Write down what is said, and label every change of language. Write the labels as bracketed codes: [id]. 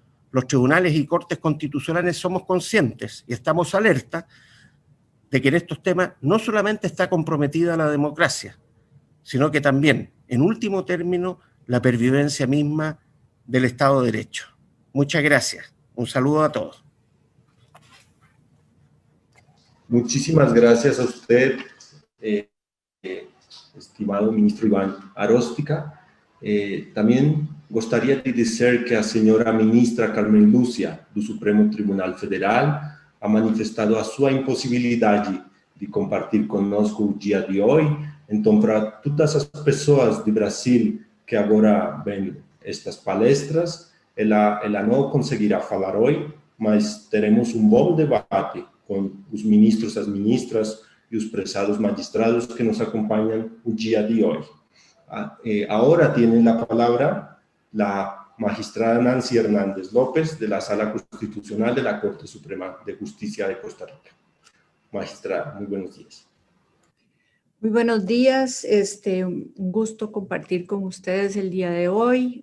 [es] Los tribunales y cortes constitucionales somos conscientes y estamos alerta de que en estos temas no solamente está comprometida la democracia, sino que también, en último término, la pervivencia misma del Estado de Derecho. Muchas gracias. Un saludo a todos. Muchísimas gracias a usted, estimado ministro Iván Aróstica. [pt] Também gostaria de dizer que a senhora ministra Carmen Lúcia, do Supremo Tribunal Federal, [es] ha manifestado [pt] a sua impossibilidade de compartilhar conosco o dia de hoje. Então, para todas as pessoas de Brasil que agora [es] ven [pt] estas palestras, ela não conseguirá falar hoje, mas teremos bom debate com os ministros, as ministras e os prezados magistrados que nos acompanham o dia de hoje. [es] Ahora tiene la palabra la magistrada Nancy Hernández López de la Sala Constitucional de la Corte Suprema de Justicia de Costa Rica. Magistrada, muy buenos días. Muy buenos días, un gusto compartir con ustedes el día de hoy.